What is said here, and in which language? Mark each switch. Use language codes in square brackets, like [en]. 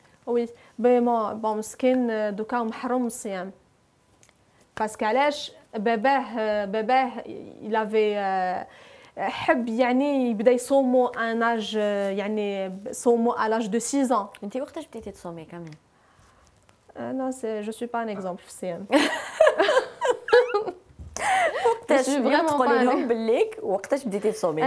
[fr] Oui, bon [ar] مسكين دوكا محروم من الصيام. [fr] parce [ar] علاش باباه [fr] il avait [ar] حب يعني يبدا يصومو ان اج يعني صومو [fr] à l'âge de 6 ans. [ar] انت وقتاش بديتي تصومي كامل؟ [fr] non je suis pas un exemple [ar] في الصيام. وقتاش تقولي لهم بالليك وقتاش بديتي تصومي؟